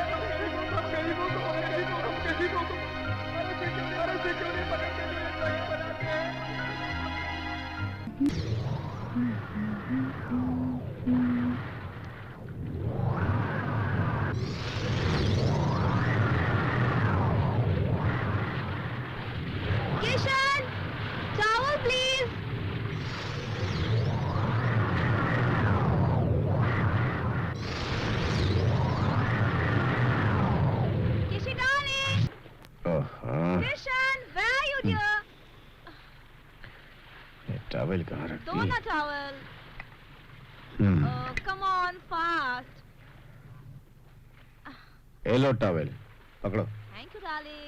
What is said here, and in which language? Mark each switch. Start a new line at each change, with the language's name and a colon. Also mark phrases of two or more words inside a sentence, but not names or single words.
Hindi: हम गरीबों को अरे से क्यों नहीं पकड़ते जो ये ड्रग्स बनाते हैं? किशन,
English: towel please. Kishi darling. Kishan, where are you dear?
Hindi: ये टॉवेल कहाँ रख दो दी?
English: ना towel. Come on fast.
Hindi: ये लो टॉवेल, पकड़ो,
English: Thank you darling.